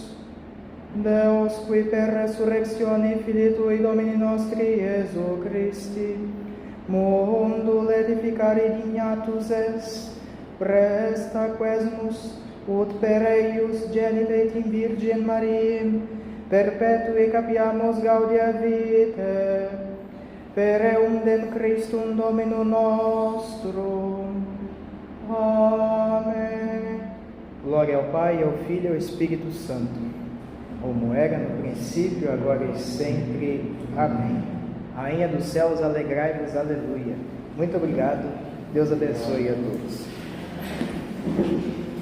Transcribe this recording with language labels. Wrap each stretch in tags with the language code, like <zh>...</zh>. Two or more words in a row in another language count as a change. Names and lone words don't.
<la>Deus, qui per resurrectione Filii Tui Domini nostri Iesu Christi, mundum edificare dignatus est, presta quesmus, ut per eius genite in Virgin Mariam, perpetui capiamus gaudia vitae, per eundem Christum Dominum nostrum.</la> <pt>Amém. Glória ao Pai, ao Filho e ao Espírito Santo, como era no princípio, agora e sempre. Amém. Rainha dos céus, alegrai-vos, aleluia. Muito obrigado. Deus abençoe a todos.</pt>